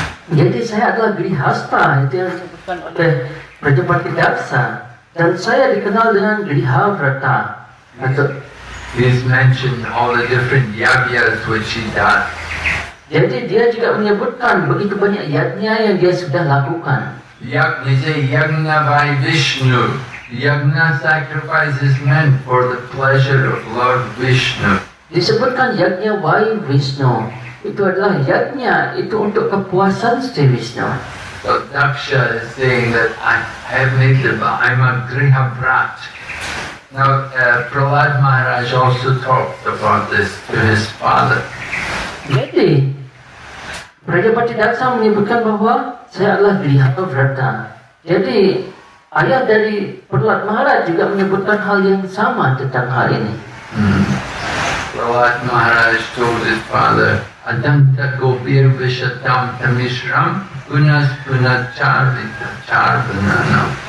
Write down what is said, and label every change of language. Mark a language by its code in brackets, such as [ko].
[id] Jadi saya adalah Grihastha, itu yang disebutkan oleh Prajapati Daksha. Dan saya dikenal dengan Grihavrata. [en] He's mentioned all the different yajnas which he does. [id] Jadi dia juga menyebutkan begitu banyak yajna yang dia sudah lakukan. [en] He say yajna by Vishnu. Yajna sacrifice is meant for the pleasure of Lord Vishnu. [id] Disebutkan yajna [en] by Vishnu. [id] Itu adalah yajna itu untuk kepuasan Sri Vishnu. [en] So Daksha is saying that I have made the vow. I'm a Grihabrat. Now Prahlad Maharaj also talked about this to his father. [id] Jadi Prajapati Daksa menyebutkan bahwa saya adalah Grihavrata. Jadi ayah dari Prahlad Maharaj juga menyebutkan hal yang sama tentang hal ini. [en] Prahlad Maharaj told his father, [sa] Adanta Gopir Vishatam Tamishram Punas Punacharvita Charvananam.